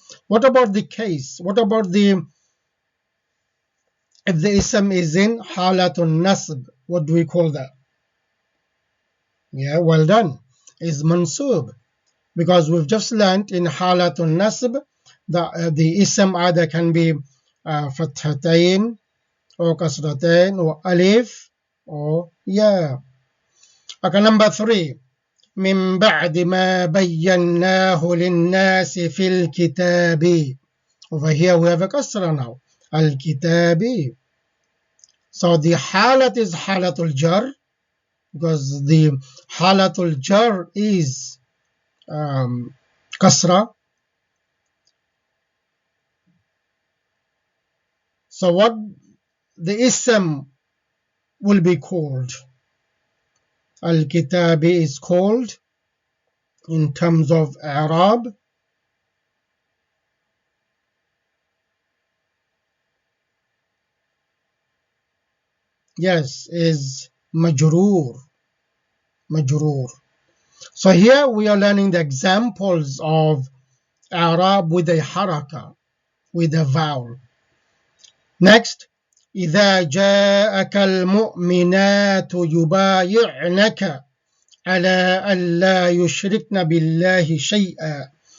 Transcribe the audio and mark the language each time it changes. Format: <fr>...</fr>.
<en>What about the case? What about if the ism is in halatul nasb? What do we call that? Yeah, well done. Is mansub, because we've just learned in halatul nasb the ism either can be fathatain or kasratain or alif or ya. Okay, number 3.</en> <ar>من بعد ما بيناه للناس في الكتاب.</ar> <en>Over here we have a kasra now. Al-kitabi. So the halat is halatul jar, because the halatul jar is kasra. So what the ism will be called? Al-kitabi is called in terms of i'rab yes, is majroor. So here we are learning the examples of i'rab with a haraka, with a vowel. Next,</en> <ar>إذا جاءك المؤمنات يبايعنك على ألا يشركن بالله شيئا.</ar>